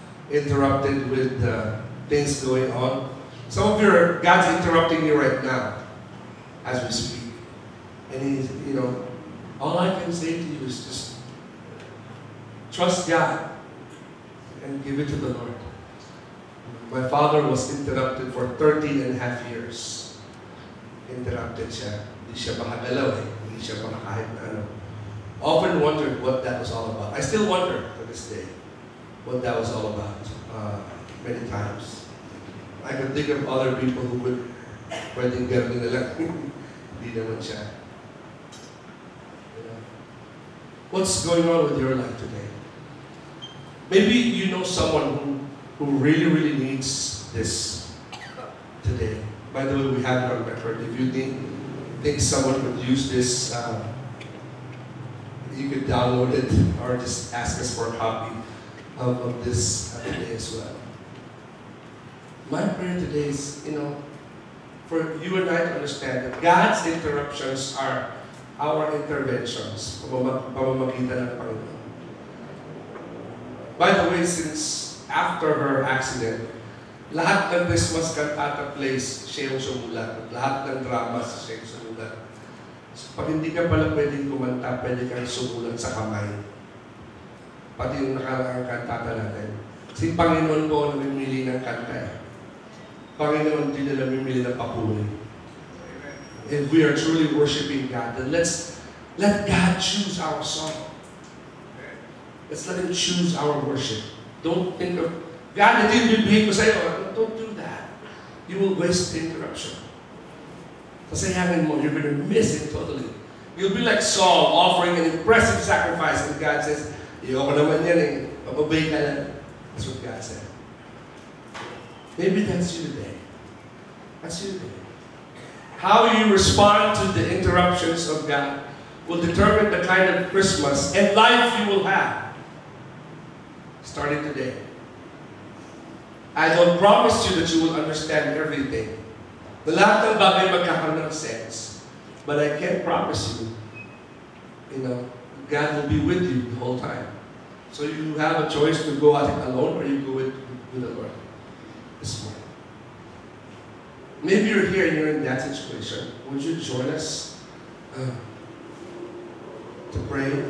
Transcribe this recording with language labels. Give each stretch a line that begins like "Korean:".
English: Interrupted with things going on. Some of you God's interrupting you right now as we speak. And all I can say to you is just trust God and give it to the Lord. My father was interrupted for 13 and a half years.
Filipino: Interrupted siya. Hindi siya makagalaw Hindi siya makakahit na ano.
English: Often wondered what that was all about. I still wonder to this day what that was all about many times. I can think of other people who would
Filipino: pwedeng gano'n na lang. Hindi naman siya.
English: What's going on with your life today? Maybe you know someone who really, really needs this today. By the way, we have it on record. If you think someone could use this, you could download it or just ask us for a copy of this today as well. My prayer today is, for you and I to understand that God's interruptions are our interventions,
Filipino: pamamagitan ng Panginoon.
English: By the way, since after her accident,
Filipino: lahat ng
English: Christmas cantata plays,
Filipino: siya yung sumulat. Lahat ng dramas, siya yung sumulat. So, pag hindi ka pala pwedeng kumanta, pwede kang sumulat sa kamay. Pati yung nakaraang kantata natin. Si Panginoon po namimili ng kanta. Panginoon din na namimili ng papuri.
English: If we are truly worshiping God, then let God choose our song. Let's let Him choose our worship. Don't think of, God,
Filipino: hindi bibigay ko sa'yo.
English: Don't do that. You will waste the interruption.
Filipino: Sasayangan mo,
English: you're going to miss it totally. You'll be like Saul offering an impressive sacrifice and God says,
Filipino: iyoko naman yan Mababay ka lang.
English: That's what God said. Maybe that's you today. That's you today. How you respond to the interruptions of God will determine the kind of Christmas and life you will have starting today. I don't promise you that you will understand everything.
Filipino: The lahat ng bagay magkakaroon ng sense.
English: But I can promise you, God will be with you the whole time. So you have a choice to go at it alone or you go with the Lord this morning. Maybe you're here and you're in that situation. Would you join us to pray?